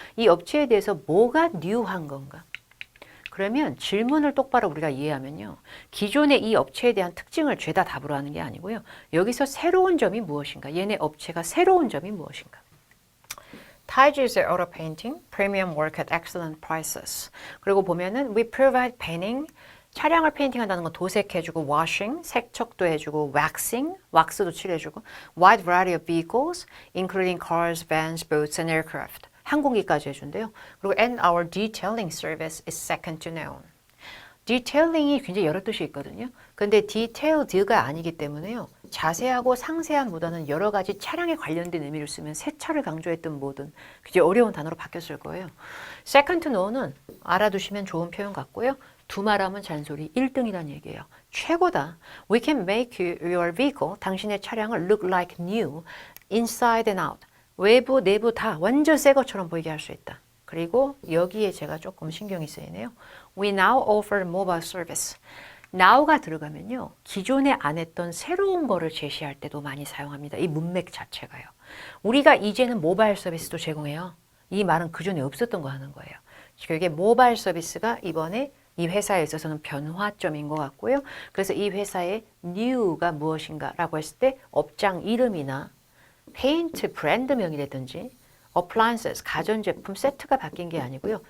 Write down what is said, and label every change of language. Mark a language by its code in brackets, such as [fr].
[ko] 이 업체에 대해서 뭐가 뉴한 건가? 그러면 질문을 똑바로 우리가 이해하면요. 기존의 이 업체에 대한 특징을 죄다 답으로 하는 게 아니고요. 여기서 새로운 점이 무엇인가? 얘네 업체가 새로운 점이 무엇인가? [en] Tiges Auto Painting, Premium Work at Excellent Prices. [ko] 그리고 보면은 [en] We provide painting. [ko] 차량을 페인팅한다는 건 도색해주고, [en] washing, [ko] 세척도 해주고, [en] waxing, [ko] 왁스도 칠해주고, [en] wide variety of vehicles, including cars, vans, boats, and aircraft. [ko] 항공기까지 해준대요. 그리고 [en] and our detailing service is second to none. [ko] 디테일링이 굉장히 여러 뜻이 있거든요. 근데 detailled가 아니기 때문에요. 자세하고 상세한보다는 여러 가지 차량에 관련된 의미를 쓰면 세차를 강조했던 뭐든 굉장히 어려운 단어로 바뀌었을 거예요. [en] second to none [ko] 은 알아두시면 좋은 표현 같고요. 두말하면 잔소리 1등이란 얘기예요. 최고다. [en] We can make your vehicle, [ko] 당신의 차량을 [en] look like new, inside and out. [ko] 외부, 내부 다 완전 새 것처럼 보이게 할 수 있다. 그리고 여기에 제가 조금 신경이 쓰이네요. [en] We now offer mobile service. [ko] now가 들어가면요. 기존에 안 했던 새로운 거를 제시할 때도 많이 사용합니다. 이 문맥 자체가요. 우리가 이제는 모바일 서비스도 제공해요. 이 말은 그전에 없었던 거 하는 거예요. 이게 모바일 서비스가 이번에 이 회사에 있어서는 변화점인 것 같고요. 그래서 이 회사의 new가 무엇인가라고 했을 때 업장 이름이나 페인트 브랜드명이라든지 appliances, 가전제품 세트가 바뀐 게 아니고요.